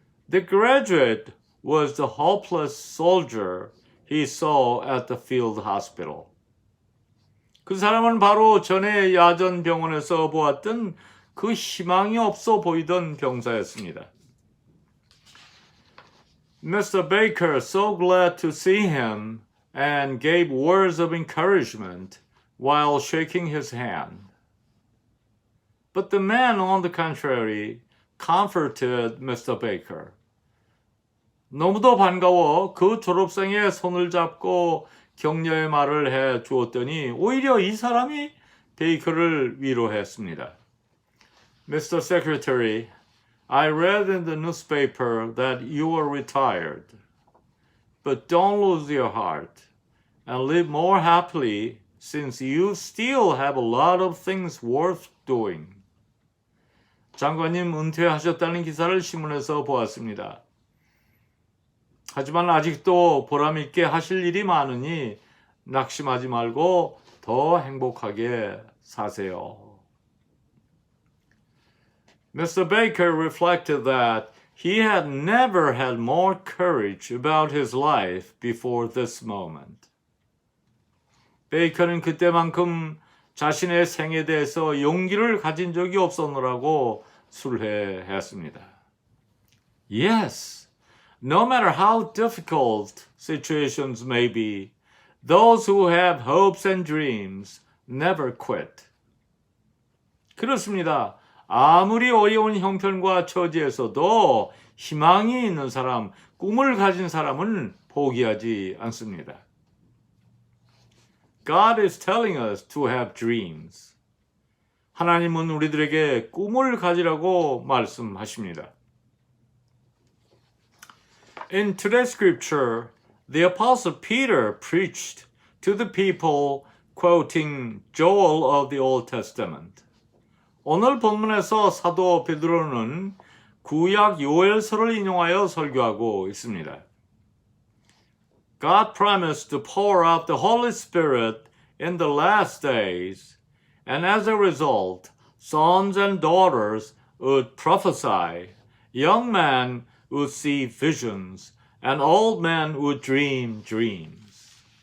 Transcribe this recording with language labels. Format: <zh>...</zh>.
<en>The graduate was the hopeless soldier he saw at the field hospital.</en> <ko>그 사람은 바로 전에 야전 병원에서 보았던 그 희망이 없어 보이던 병사였습니다.</ko> <en>Mr. Baker so glad to see him and gave words of encouragement while shaking his hand. But the man, on the contrary, comforted Mr. Baker.</en> <ko>너무도 반가워 그 졸업생의 손을 잡고 격려의 말을 해 주었더니 오히려 이 사람이 베이커를 위로했습니다.</ko> <en>Mr. Secretary, I read in the newspaper that you are retired. But don't lose your heart and live more happily since you still have a lot of things worth doing.</en> <ko>장관님 은퇴하셨다는 기사를 신문에서 보았습니다. 하지만 아직도 보람있게 하실 일이 많으니 낙심하지 말고 더 행복하게 사세요.</ko> <en>Mr. Baker reflected that he had never had more courage about his life before this moment.</en> <ko>베이커는 그때만큼 자신의 생에 대해서 용기를 가진 적이 없었노라고 술회했습니다.</ko> <en>Yes, No matter how difficult situations may be, those who have hopes and dreams never quit.</en> <ko>그렇습니다. 아무리 어려운 형편과 처지에서도 희망이 있는 사람, 꿈을 가진 사람은 포기하지 않습니다.</ko> <en>God is telling us to have dreams.</en> <ko>하나님은 우리들에게 꿈을 가지라고 말씀하십니다.</ko> <en>In today's scripture, the apostle Peter preached to the people quoting Joel of the Old Testament.</en> <ko>오늘 본문에서 사도 베드로는 구약 요엘서를 인용하여 설교하고 있습니다.</ko> <en>God promised to pour out the Holy Spirit in the last days, and as a result, sons and daughters would prophesy, young men would see visions, and old men would dream dreams.</en>